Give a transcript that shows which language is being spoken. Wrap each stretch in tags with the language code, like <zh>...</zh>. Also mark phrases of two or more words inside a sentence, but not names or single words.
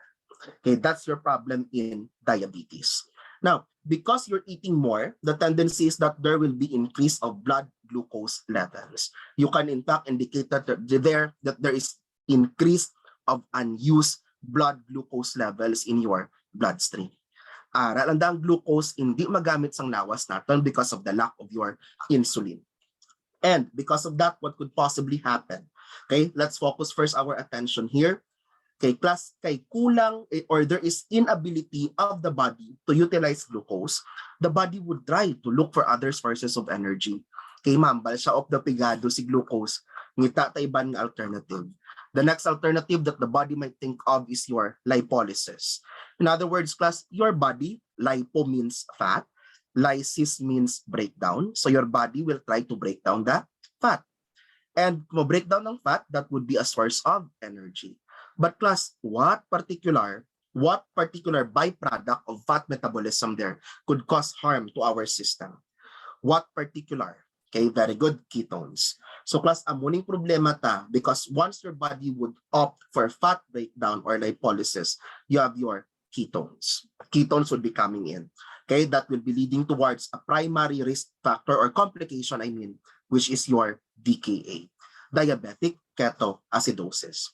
<en>Okay, that's your problem in diabetes. Now, because you're eating more, the tendency is that there will be increase of blood glucose levels. You can in fact indicate that there is increase of unused blood glucose levels in your bloodstream.</en> <hil>Ang glucose hindi magamit sang lawas natin</hil> <en>because of the lack of your insulin. And because of that, what could possibly happen? Okay, let's focus first our attention here. Okay, class,</en> <hil>kay kulang</hil> <en>or there is inability of the body to utilize glucose, the body would try to look for other sources of energy.</en> <hil>Okay, mambal siya of the pigado si glucose, ngita tayban nga alternative.</hil> <en>The next alternative that the body might think of is your lipolysis. In other words, class, your body, lipo means fat, lysis means breakdown. So your body will try to break down the fat. And kung break down ng fat, that would be a source of energy. But class, what particular byproduct of fat metabolism there could cause harm to our system? What particular? Okay, very good, ketones. So class,</en> <hil>amuning problema ta</hil> <en>because once your body would opt for fat breakdown or lipolysis, you have your ketones. Ketones would be coming in. Okay, that will be leading towards a primary risk factor or complication, which is your DKA, diabetic ketoacidosis.</en>